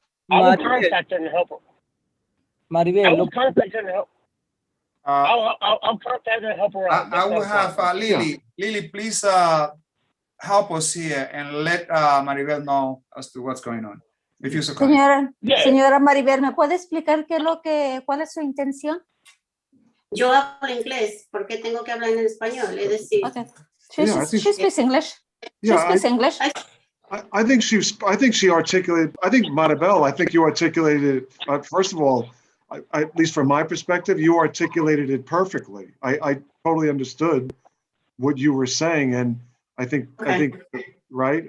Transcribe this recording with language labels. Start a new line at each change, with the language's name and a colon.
English: I will contact her and help her. Maribel, I will contact her and help. I'll contact her and help her out. I will have Lily. Lily, please help us here and let Maribel know as to what's going on. If you're so kind.
Spanish: Señora Maribel, ¿me puede explicar cuál es su intención? Yo hablo inglés, ¿por qué tengo que hablar en español? Es decir,
English: okay. She speaks English. Yeah, she speaks English. I think she articulated, Maribel, I think you articulated it, first of all, at least from my perspective, you articulated it perfectly. I totally understood what you were saying, and I think, right?